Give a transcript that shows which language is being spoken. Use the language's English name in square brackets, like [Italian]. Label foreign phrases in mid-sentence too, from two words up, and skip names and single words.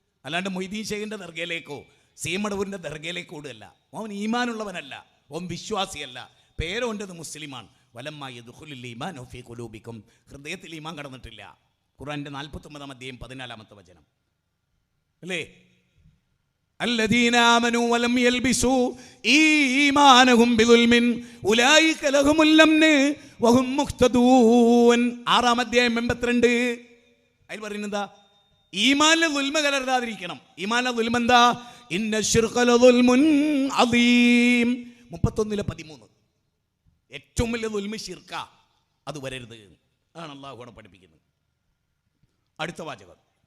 [Malayalam] അല്ലാണ്ട് മൊയ്തീൻ ഷേഖിൻ്റെ ദർഗയിലേക്കോ സീമടവൂരിൻ്റെ ദർഗയിലേക്കോ ഓടുകയല്ല. അവൻ ഈമാനുള്ളവനല്ല, അവൻ വിശ്വാസിയല്ല. പേരോൻ്റെത് മുസ്ലിമാണ്. [Arabic] ولما يدخل الإيمان في قلوبكم, [Malayalam] ഹൃദയത്തിൽ ഈമാൻ കടന്നിട്ടില്ല. ഖുർആൻ്റെ 49 അധ്യായം 14 വചനം അല്ലേ? [Arabic] الذين آمنوا ولم يلبسوا إيمانهم بظلم أولئك لهم الأمن وهم مهتدون. [Malayalam] 6 അധ്യായം 82 അതിൽ പറയുന്നത് ഈമാനിലെ ദുൽമ കലർത്താതിരിക്കണം. ഈമാനിലെ ദുൽമ എന്താ? [Arabic] إن الشرك لظلم عظيم. [Malayalam] 31:13 ഏറ്റവും വലിയ ദുൽമ ശിർക്ക, അത് വരരുത്. അതാണ് അല്ലാഹു അവിടെ പഠിപ്പിക്കുന്നത്. അടുത്ത വാചകം.